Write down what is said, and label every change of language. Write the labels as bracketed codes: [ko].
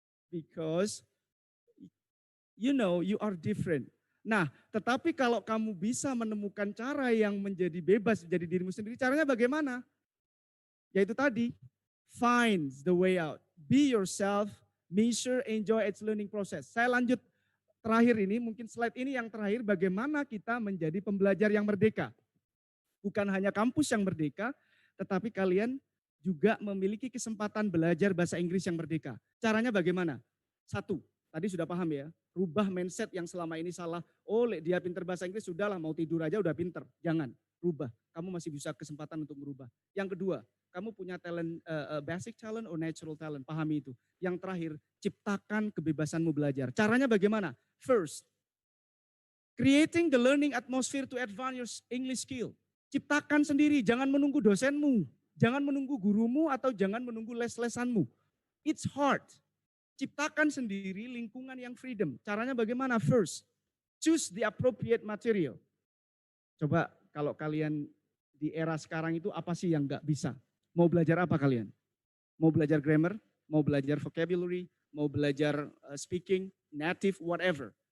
[en] Because you know you are different. [id] Nah, tetapi kalau kamu bisa menemukan cara yang menjadi bebas, menjadi dirimu sendiri, caranya bagaimana? Yaitu tadi, [en] find the way out. Be yourself, measure, enjoy its learning process. [id] Saya lanjut terakhir ini, mungkin slide ini yang terakhir, bagaimana kita menjadi pembelajar yang merdeka. Bukan hanya kampus yang merdeka, tetapi kalian juga memiliki kesempatan belajar bahasa Inggris yang merdeka. Caranya bagaimana? Satu, tadi sudah paham ya, rubah mindset yang selama ini salah. Oh, dia pinter bahasa Inggris, sudahlah mau tidur aja udah pinter. Jangan, rubah. Kamu masih bisa kesempatan untuk merubah. Yang kedua, kamu punya talent, [en] basic talent or natural talent, [id] pahami itu. Yang terakhir, ciptakan kebebasanmu belajar. Caranya bagaimana? [en] First, creating the learning atmosphere to advance your English skill. [id] Ciptakan sendiri, jangan menunggu dosenmu, jangan menunggu gurumu, atau jangan menunggu les-lesanmu. [en] It's hard. [id] Ciptakan sendiri lingkungan yang freedom. Caranya bagaimana? [en] First, choose the appropriate material. [id] Coba kalau kalian di era sekarang itu apa sih yang nggak bisa? Mau belajar apa kalian? Mau belajar grammar? Mau belajar vocabulary? Mau belajar speaking, native, whatever.